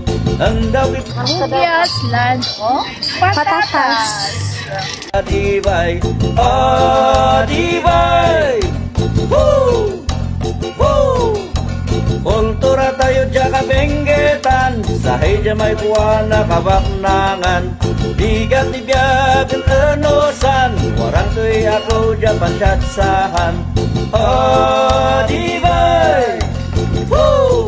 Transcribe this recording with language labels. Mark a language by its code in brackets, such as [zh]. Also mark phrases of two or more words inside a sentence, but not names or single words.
[ibl] Andaw kita, Rubias [en] land of [ibl] patatas. adibay, adibay. Woo! Woo! Kultura tayo dya kabinggetan, sa heja may buwana kabaknangan, digat tibiyagin enosan, warantoy ako dya pansatsahan. Adibay! Woo!